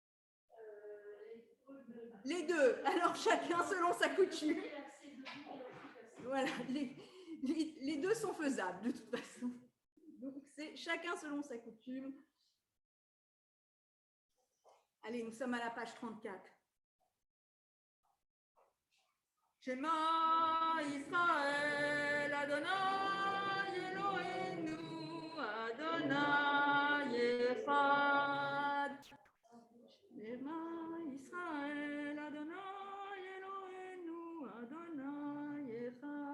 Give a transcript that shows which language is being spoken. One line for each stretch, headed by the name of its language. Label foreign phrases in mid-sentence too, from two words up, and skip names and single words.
French: Les deux. Alors chacun selon sa coutume. Voilà, les deux sont faisables de toute façon. Donc c'est chacun selon sa coutume. Allez, nous sommes à la page 34.
Hebrew: שמע ישראל, אדוני אלוהינו, אדוני אחד. שמע ישראל, אדוני אלוהינו, אדוני אחד.